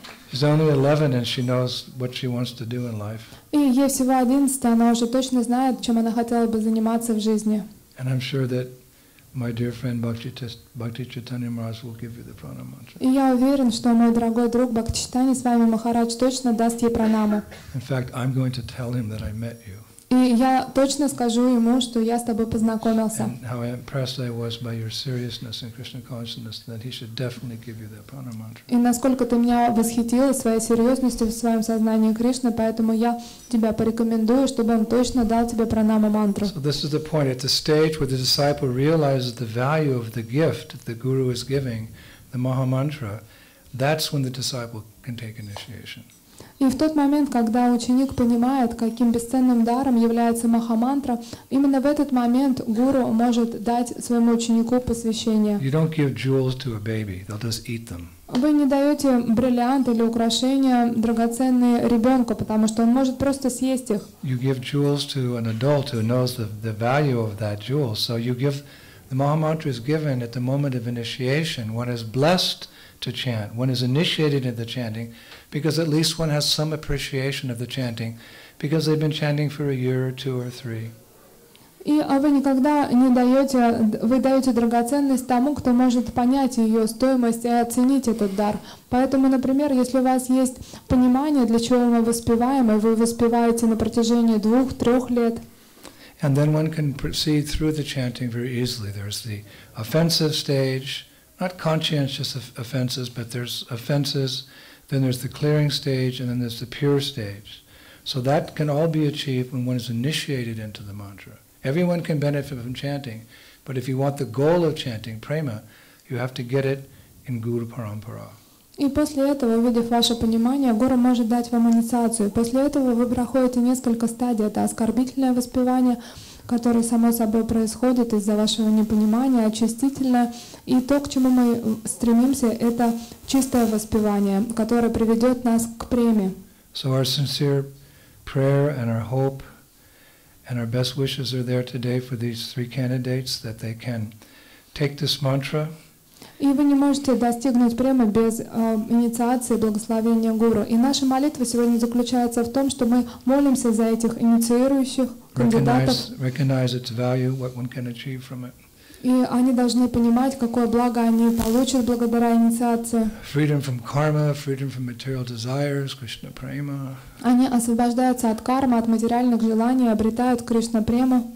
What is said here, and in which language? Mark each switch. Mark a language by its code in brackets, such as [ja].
[en] She's only 11 and she knows what she wants to do in life. [ru] И ей всего 11, она уже точно знает, чем она хотела бы заниматься в жизни. [en] And I'm sure that my dear friend Bhakti Chaitanya Maharaj will give you the prana mantra. [ru] И я уверен, что мой дорогой друг Бхакти Читания Свами Махарадж точно даст ей пранаму. [en] In fact, I'm going to tell him that I met you. [ru] И я точно скажу ему, что я с тобой познакомился. [en] And how impressed I was by your seriousness in Krishna consciousness, that he should definitely give you that prana mantra. [ru] И насколько ты меня восхитила своей серьезностью в своем сознании Кришны, поэтому я тебя порекомендую, чтобы он точно дал тебе пранама мантру. [en] So this is the point. At the stage where the disciple realizes the value of the gift that the Guru is giving, the Maha Mantra, that's when the disciple can take initiation. [ru] И в тот момент, когда ученик понимает, каким бесценным даром является махамантра, именно в этот момент гуру может дать своему ученику посвящение. [en] You don't give jewels to a baby, they'll just eat them. [ru] Вы не даете бриллианты или украшения драгоценные ребенку, потому что он может просто съесть их. [en] You give jewels to an adult who knows the value of that jewel. So you give, the Mahamantra is given at the moment of initiation. One is blessed to chant. One is initiated into chanting because at least one has some appreciation of the chanting because they've been chanting for a year or two or three. [ru] И вы никогда не даете, вы даете драгоценность тому, кто может понять ее стоимость и оценить этот дар. Поэтому, например, если у вас есть понимание, для чего мы воспеваем, и вы воспеваете на протяжении 2-3 лет. [en] And then one can proceed through the chanting very easily. There's the offensive stage, not conscientious offenses, but there's offenses, then there's the clearing stage, and then there's the pure stage. So that can all be achieved when one is initiated into the mantra. Everyone can benefit from chanting, but if you want the goal of chanting, prema, you have to get it in Guru Parampara. [ru] И после этого, увидев ваше понимание, гуру может дать вам инициацию. После этого вы проходите несколько стадий. Это оскорбительное воспевание, которое само собой происходит из-за вашего непонимания, очистительное. И то, к чему мы стремимся, это чистое воспевание, которое приведет нас к преме. [en] So our sincere prayer and our hope and our best wishes are there today for these 3 candidates, that they can take this mantra. [ru] И вы не можете достигнуть премы без инициации благословения гуру. И наша молитва сегодня заключается в том, что мы молимся за этих инициирующих кандидатов. [en] Recognize its value, what one can achieve from it. [ru] И они должны понимать, какое благо они получат благодаря инициации. [en] Freedom from karma, freedom from material desires, Krishna prema. [ru] Они освобождаются от кармы, от материальных желаний, обретают Кришна прему.